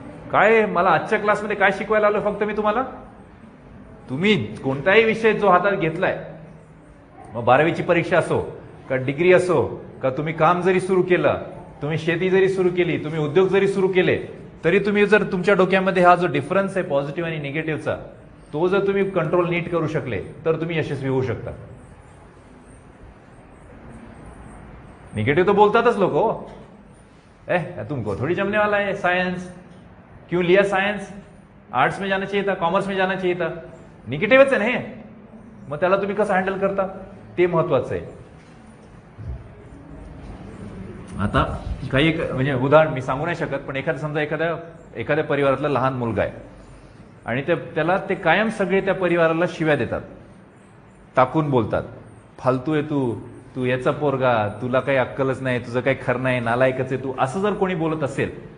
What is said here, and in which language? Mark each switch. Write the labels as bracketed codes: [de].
[mr] काय मला आजच्या क्लासमध्ये काय शिकवायला आलो फक्त मी तुम्हाला? तुम्ही कोणताही विषय जो हातात घेतलाय, मग 12वीची परीक्षा असो का डिग्री असो का, तुम्ही काम जरी सुरू केलं, तुम्ही शेती जरी सुरू केली, तुम्ही उद्योग जरी सुरू केले, तरी तुम्ही जर तुमच्या डोक्यामध्ये हा जो डिफरन्स आहे पॉझिटिव्ह आणि निगेटिव्हचा, तो जर तुम्ही कंट्रोल नीट करू शकले तर तुम्ही यशस्वी होऊ शकता. निगेटिव्ह तो बोलतातच लोक, [hi] हो तुमको थोड़ी जमने वाला है साइंस, क्यों लिया साइंस, आर्ट्स में जाना चाहिए था, कॉमर्स में जाना चाहिए था. [mr] निगेटिव्हच आहे ना हे. मग त्याला तुम्ही कसं हँडल करता ते महत्वाचं आहे. आता काही म्हणजे उदाहरण मी सांगू नाही शकत, पण समजा एखाद्या परिवारातला लहान मुलगा आहे आणि त्याला ते कायम सगळे त्या परिवाराला शिव्या देतात, टाकून बोलतात, फालतू आहे तू याचा पोरगा, तुला काही अक्कलच नाही, तुझं काही खरं नाही, नालायकच आहे तू, असं जर कोणी बोलत असेल